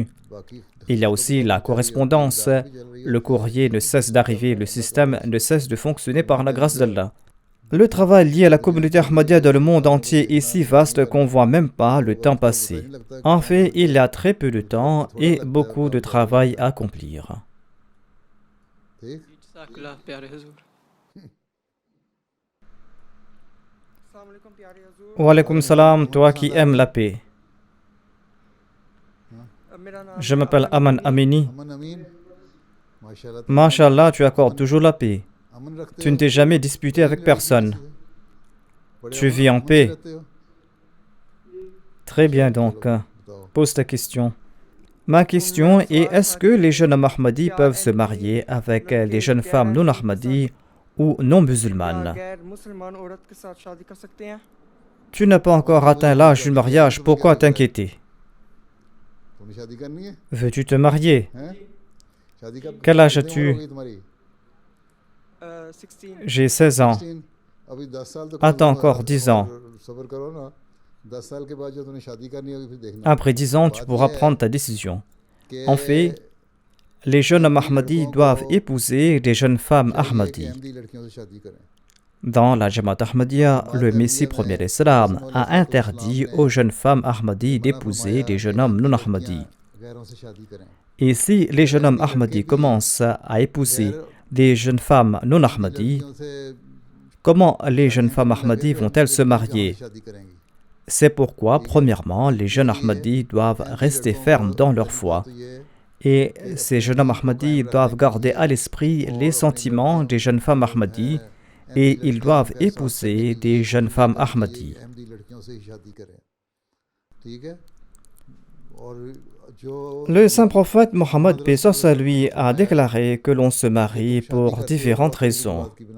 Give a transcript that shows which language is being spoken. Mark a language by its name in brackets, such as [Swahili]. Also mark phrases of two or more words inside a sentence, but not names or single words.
[French] Il y a aussi la correspondance. Le courrier ne cesse d'arriver, le système ne cesse de fonctionner par la grâce d'Allah. Le travail lié à la communauté Ahmadiyya dans le monde entier est si vaste qu'on ne voit même pas le temps passer. En fait, il y a très peu de temps et beaucoup de travail à accomplir. [Urdu] جزاک اللہ پیارے حضور [Arabic] وعليكم السلام, [French] toi qui aimes la paix. Je m'appelle Aman Amini. [Urdu] अमन अमीन माशाल्लाह [French] Masha'Allah, tu accordes toujours la paix. [Urdu] امن رکھتے [French] Tu ne t'es jamais disputé avec personne. Tu vis en paix. Très bien donc. Pose ta question. Ma question est, est-ce que les jeunes hommes Ahmadis peuvent se marier avec les jeunes femmes non Ahmadis ou non musulmanes? Tu n'as pas encore atteint l'âge du mariage, pourquoi t'inquiéter? [Urdu] تم نے شادی کرنی ہے [French] Veux-tu te marier? [Urdu] ہیں شادی کب [French] Quel âge [Urdu] कितनी [French] as-tu? [Urdu] عمر ہوگی تمہاری 16 [French] J'ai 16 ans. [Urdu] 16 ابھی 10 سال تو [French] Attends encore 10 ans. [Urdu] صبر کرو نا 10 سال کے بعد جو تم نے شادی کرنی ہوگی پھر دیکھنا [French] Après 10 ans, tu pourras prendre ta décision. En fait, les jeunes hommes Ahmadis doivent épouser des jeunes femmes Ahmadis. [Urdu] احمدی لڑکیوں سے شادی کریں [French] Dans la Jamaat Ahmadiyya, le Messie premier l'Islam a interdit aux jeunes femmes Ahmadis d'épouser des jeunes hommes non Ahmadis. [Urdu] غیروں سے شادی کریں [French] Et si les jeunes hommes Ahmadis commencent à épouser des jeunes femmes non Ahmadis, [Urdu] لڑکیوں سے [French] comment les jeunes femmes Ahmadis vont-elles se marier? [Urdu] شادی کریں گی [French] C'est pourquoi, premièrement, les jeunes Ahmadis doivent rester fermes dans leur foi Et ces jeunes hommes Ahmadis doivent garder à l'esprit les sentiments des jeunes femmes Ahmadis et ils doivent épouser des jeunes femmes Ahmadis. Le saint prophète Mohammed paix sur lui a déclaré que l'on se marie pour différentes raisons.